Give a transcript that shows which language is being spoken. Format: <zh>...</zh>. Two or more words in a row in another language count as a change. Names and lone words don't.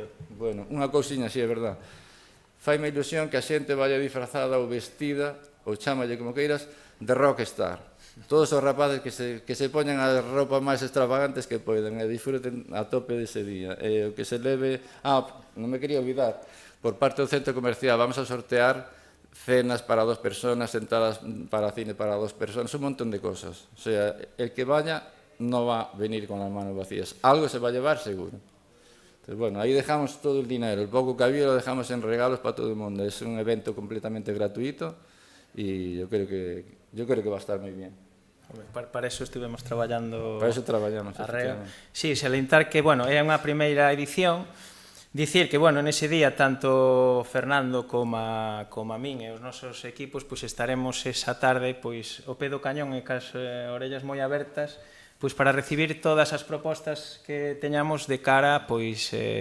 <gl>Bueno, unha cousiña, sí, é verdad. Faime ilusión que a xente vaya disfrazada ou vestida, ou chámalle como queiras, de rockstar. Todos os rapaces que se poñan as roupas máis extravagantes que poden e disfruten a tope dese día. O que se leve... non me quería olvidar, por parte do centro comercial</gl> <es>vamos a sortear cenas para 2 personas, sentadas para cine para 2 personas, un montón de cosas. O sea, el que vaya no va a venir con las manos vacías. Algo se va a llevar seguro. Entonces, bueno, ahí dejamos todo el dinero. El poco que había lo dejamos en regalos para todo el mundo. Es un evento completamente gratuito y yo creo que va a estar muy bien.</es> <gl>Para eso estivemos traballando. Para eso traballamos, efectivamente. Sí, salientar que, bueno, é unha primeira edición. Dicir que, bueno, nese día, tanto Fernando como a min e os nosos equipos, pois estaremos esa tarde, pois, ao pé do cañón e cas orellas moi abertas, pois para recibir todas as propostas que teñamos de cara, pois,</gl>